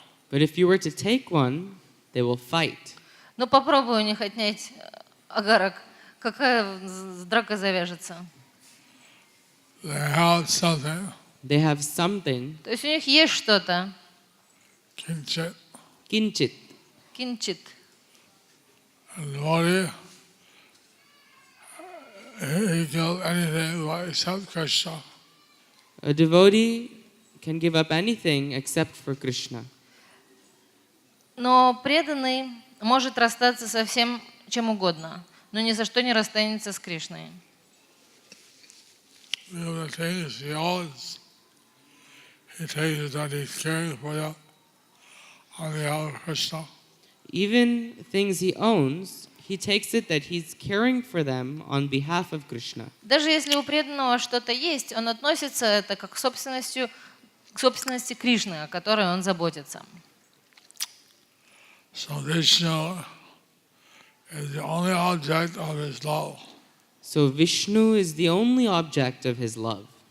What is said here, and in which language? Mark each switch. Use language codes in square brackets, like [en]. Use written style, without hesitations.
[en] But if you were to take one, they will fight. [ru] Ну попробуй у них отнять агарок, какая драка завяжется? [en] They have something. They have something. [ru] То есть у них есть что-то. [en] Kinchit. Kinchit. [ru] Кинчит. [en] And devotee, he kills anything except Krishna. A devotee can give up anything except for Krishna. [ru] Но преданный может расстаться со всем чем угодно, но ни за что не расстанется с Кришной. [en] The things he owns, he takes that he's caring for them on behalf of Krishna. Even things he owns, he takes it that he's caring for them on behalf of Krishna. [ru] Даже если у преданного что-то есть, он относится это как к собственности Кришны, о которой он заботится. [en] So Vishnu is the only object of his love. So Vishnu is the only object of his love.